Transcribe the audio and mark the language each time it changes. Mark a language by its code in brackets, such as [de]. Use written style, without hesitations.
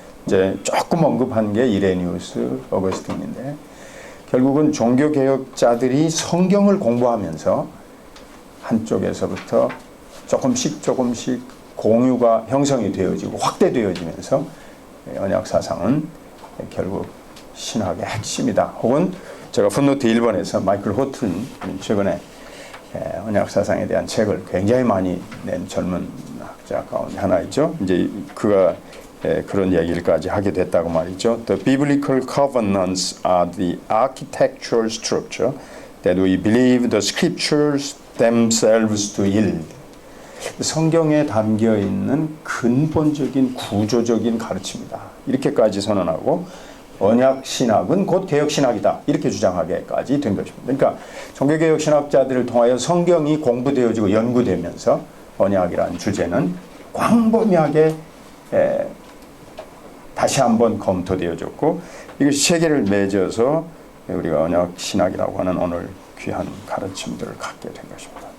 [ko] 이제 조금 언급한 게 이레니우스, 어거스틴인데, 결국은 종교개혁자들이 성경을 공부하면서 한쪽에서부터 조금씩 공유가 형성이 되어지고 확대되어지면서 언약 사상은 결국 신학의 핵심이다. 혹은 제가 풋노트 1번에서 마이클 호튼 최근에 언약 사상에 대한 책을 굉장히 많이 낸 젊은 학자 가운데 하나이죠. 이제 그가 그런 얘기를까지 하게 됐다고 말이죠. [en] The biblical covenants are the architectural structure that we believe the scriptures themselves to yield. [ko] 성경에 담겨 있는 근본적인 구조적인 가르침이다. 이렇게까지 선언하고, 언약 신학은 곧 개혁 신학이다 이렇게 주장하게까지 된 것입니다. 그러니까 종교개혁 신학자들을 통하여 성경이 공부되어지고 연구되면서 언약이라는 주제는 광범위하게 다시 한번 검토되어졌고, 이것이 체계를 맺어서 우리가 언약 신학이라고 하는 오늘 귀한 가르침들을 갖게 된 것입니다.